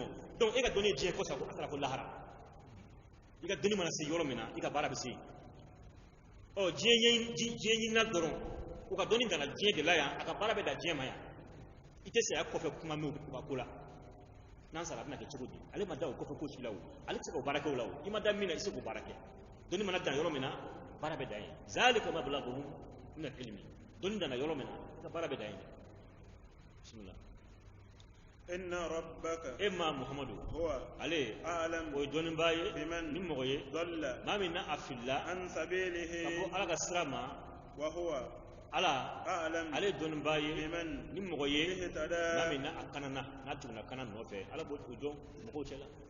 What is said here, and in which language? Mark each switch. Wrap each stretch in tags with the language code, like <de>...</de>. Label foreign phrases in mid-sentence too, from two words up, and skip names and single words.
<bm>donc e ka dɔnni ye diɲɛ ko sago a taara fo lahara i ka dɔnni mana se yɔrɔ min na i ka baara bɛ se ɔ diɲɛ ɲinina dɔrɔn u ka dɔnni dana diɲɛ de la yan a ka baara bɛ da diɲɛ ma yan i tɛ saya kɔfɛ kuma min u ka ko la n'an sara a bɛna kɛ cogo di ale ma da o kɔfɛ ko si la o ale tɛ se k'o baara kɛ o la o i ma da min na i tɛ se k'o baara kɛ dɔnni mana dan yɔrɔ min na baara bɛ dan ye</bm> <ar>ذلك مبلغهم من العلم</ar> <bm>dɔnni dana yɔrɔ min na i ka baara bɛ dan ye bismillah</bm> <ar>إن ربك أما محمد huwa</ar> <bm>ale</bm> <ar>a'lam</ar> <bm>o ye dɔnnibaa ye</bm> <ar>biman</ar> <bm>ni mɔgɔ ye</bm> <ar>dalla</ar> <bm>maa min na a filila</bm> <ar>عن سبيله</ar> <bm>ka bɔ ala ka sira ma</bm> <ar>وهو</ar> <bm>ala</bm> <ar>a'lam</ar> <bm>ale ye dɔnnibaa ye</bm> <ar>biman</ar> <bm>ni mɔgɔ ye</bm> <ar>ihtada</ar> <bm>maa min na a kanana n'a tuguna kana nɔfɛ ala b'o dɔn mɔgɔw cɛ la</bm>